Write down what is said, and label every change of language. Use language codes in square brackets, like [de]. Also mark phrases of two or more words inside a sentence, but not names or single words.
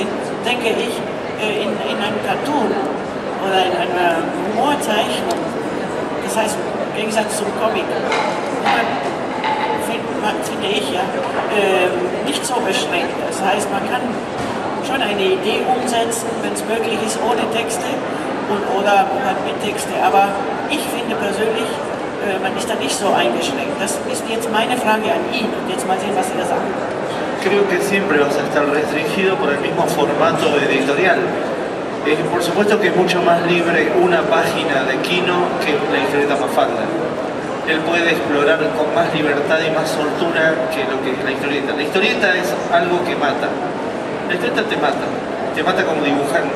[de] denke ich in einem Cartoon oder in einer Humorzeichnung, das heißt im Gegensatz zum Comic, finde ich ja, nicht so beschränkt. Das heißt, man kann schon eine Idee umsetzen, wenn es möglich ist, ohne Texte oder halt mit Texte, aber ich finde persönlich, man ist da nicht so eingeschränkt. Das ist jetzt meine Frage an ihn und jetzt mal sehen, was er sagt. [es] Creo que siempre vas a estar restringido por el mismo formato editorial. Por supuesto que es mucho más libre una página de Kino que la historieta Mafalda. Él puede explorar con más libertad y más soltura que lo que es la historieta. La historieta es algo que mata. La historieta te mata como dibujante.